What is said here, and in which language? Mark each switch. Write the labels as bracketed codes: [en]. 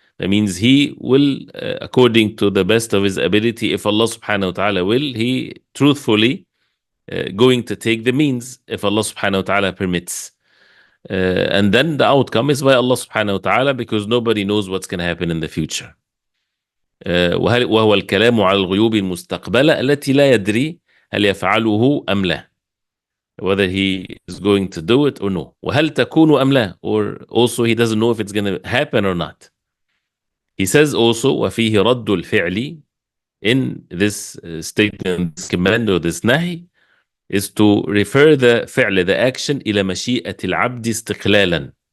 [en] That means he will, according to the best of his ability, if Allah subhanahu wa ta'ala will, he truthfully going to take the means if Allah subhanahu wa ta'ala permits. And then the outcome is by Allah subhanahu wa ta'ala, because nobody knows what's going to happen in the future. [ar] وهو الكلام على الغيوب المستقبلة التي لا يدري هل يفعله أم لا. [en] Whether he is going to do it or no. [ar] وهل تكون أم لا, [en] or also he doesn't know if it's going to happen or not. He says also, [ar] وفيه رد الفعل, [en] in this statement, this command or this nahi, is to refer the فعل, the action, [ar] إلى مشيئة العبد استقلالا.